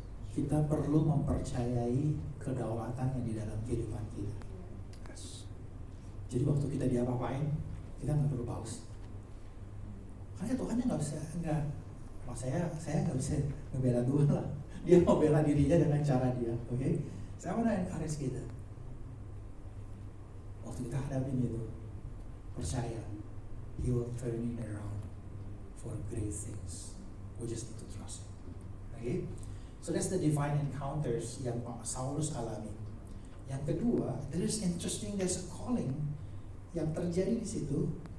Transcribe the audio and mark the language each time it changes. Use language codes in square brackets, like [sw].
[id] Kita perlu mempercayai kedaulatannya di dalam kehidupan kita. [en] Yes. [id] Jadi waktu kita diapa-apain, kita nggak perlu paus. Karena Tuhannya nggak bisa, saya nggak bisa ngebela Tuhan lah. Dia mau bela dirinya dengan cara dia, oke? Okay? Saya mau encourage kita. Waktu kita hadapin itu, percaya, [en] He will turn it around for great things. We just need to trust Him. Okay? So that's the divine encounters [id] yang Saulus alami. Yang kedua, [en] there's a calling [id] yang terjadi di situ.